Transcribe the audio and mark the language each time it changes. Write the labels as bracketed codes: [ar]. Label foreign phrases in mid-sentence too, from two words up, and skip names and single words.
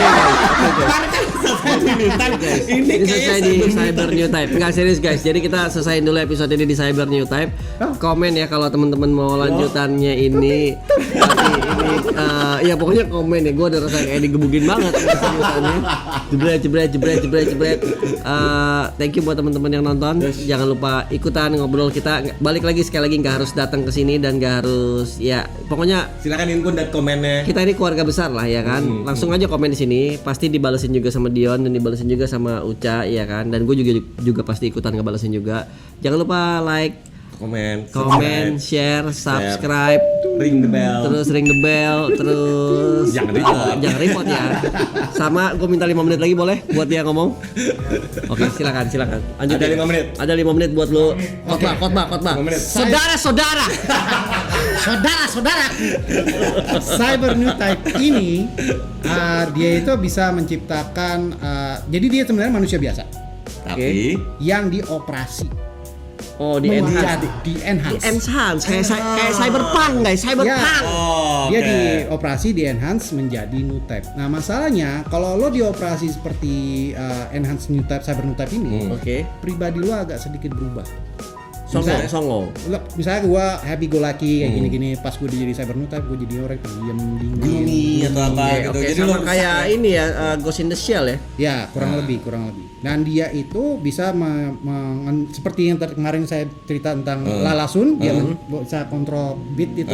[id] Ini selesai di Cyber New Type. Enggak serius guys. Jadi kita selesaiin dulu episode ini di Cyber New Type. Komen ya kalau teman-teman mau lanjutannya ini. Tapi ini ya pokoknya komen ya. Gue udah rasa kayak digebukin banget lanjutannya. Jebret. [en] Thank you [id] buat teman-teman yang nonton. Jangan lupa ikutan ngobrol kita. Balik lagi sekali lagi nggak harus datang ke sini dan nggak harus ya pokoknya silakan input dan komennya. Kita ini keluarga besar lah ya kan. Langsung aja komen di sini. Pasti dibalesin juga sama Dion dan dibalesin juga sama Uca ya kan. Dan gue juga pasti ikutan ngebalesin juga. Jangan lupa like, komen, share, subscribe, [en] ring the bell, [id] terus jangan report ya. Sama gue minta 5 menit lagi boleh buat dia ngomong. Oke, silakan. Lanjut. Ada 5 menit. Ada 5 menit buat lu khotbah. Saudara-saudara. Cyber New Type ini dia itu bisa menciptakan jadi dia sebenarnya manusia biasa. Tapi yang dioperasi. Di enhance kayak cyberpunk guys, cyberpunk. Dia dioperasi di enhance menjadi new type. Nah masalahnya kalau lo dioperasi seperti enhance new type, cyber new type ini, pribadi lo agak sedikit berubah. Songong. Misalnya gue [en] happy go lucky [id] kayak gini-gini, pas gue jadi cyber new type gue jadi orang diam dingin atau apa gitu. Jadi sama kayak ini ya Ghost in the Shell ya. Ya kurang lebih. Dan dia itu bisa seperti yang kemarin saya cerita tentang Lalasun, dia bisa kontrol beat itu.